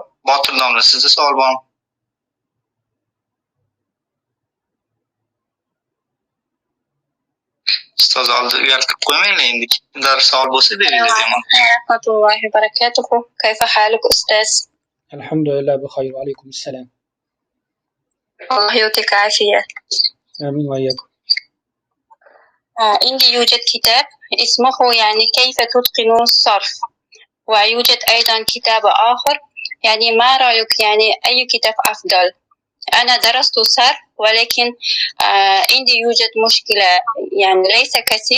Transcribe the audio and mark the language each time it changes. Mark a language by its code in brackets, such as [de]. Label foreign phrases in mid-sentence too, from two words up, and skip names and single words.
[uz] Botir domla, sizda savol bormi? Ustoz oldi uyaltib qo'ymanglar, endi kimdir savol bo'lsa beringlar. [ar] رحمة الله وبركاته. كيف حالك أستاذ? الحمد لله بخير. وعليكم السلام. Allah يعطيك عافية. آمين وإياكم. عندي يوجد كتاب اسمه يعني كيف تتقن الصرف، ويوجد أيضا كتاب آخر. يعني ما رأيك، يعني أي كتاب أفضل؟ أنا درست صرف ولكن عندي يوجد مشكلة، يعني ليس كثير.